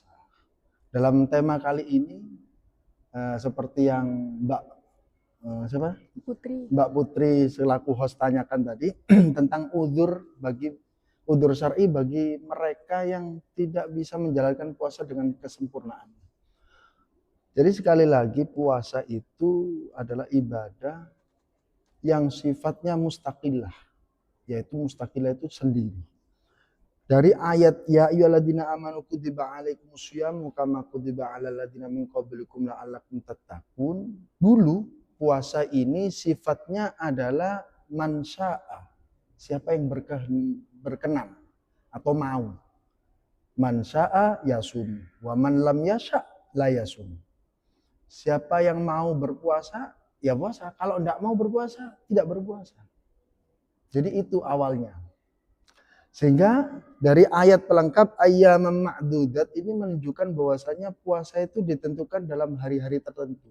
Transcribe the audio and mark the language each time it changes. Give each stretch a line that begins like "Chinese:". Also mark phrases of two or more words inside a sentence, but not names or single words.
Indonesian: Dalam tema kali ini seperti yang Mbak Putri selaku host tanyakan tadi tentang uzur syar'i bagi mereka yang tidak bisa menjalankan puasa dengan kesempurnaan. Jadi sekali lagi puasa itu adalah ibadah yang sifatnya mustaqillah, yaitu mustaqillah itu sendiri. Dari ayat
Arabic: يا أيها الذين آمنوا كتب عليكم الصيام كما كتب على الذين من قبلكم لعلكم تتقون.
Indonesian: Dulu puasa ini sifatnya adalah
Arabic: من شاء,
Indonesian: siapa yang berkenan atau mau.
Arabic: من شاء يصوم ومن لم يشأ لا يصوم.
Indonesian: Siapa yang mau berpuasa ya puasa, kalau tidak mau berpuasa tidak berpuasa. Jadi itu awalnya. Sehingga dari ayat pelengkap
Arabic: أياما معدودات
Indonesian: ini menunjukkan bahwasanya puasa itu ditentukan dalam hari-hari tertentu.